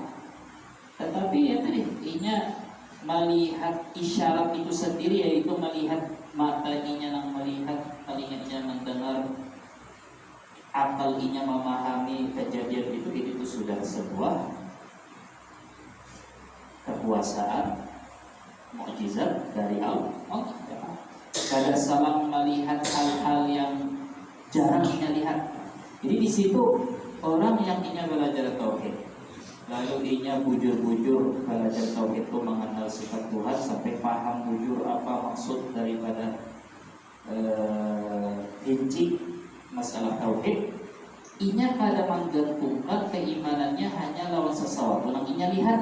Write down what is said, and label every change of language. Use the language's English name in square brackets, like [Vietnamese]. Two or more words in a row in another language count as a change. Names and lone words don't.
[Banjar] Tetapi ya tadi inya melihat isyarat itu sendiri, yaitu melihat matanya yang melihat, telinga mendengar, akal memahami kejadian itu sudah sebuah kekuasaan mukjizat dari Allah. Kada salam melihat hal-hal yang jarang kita lihat. Jadi di situ orang yang belajar tauhid, lalu bujur-bujur belajar tauhid itu mengenal sifat Tuhan sampai paham bujur apa maksud daripada rinci masalah tauhid. inya kada menggantungkan keimanannya hanya lawan sesuatu yang inya lihat.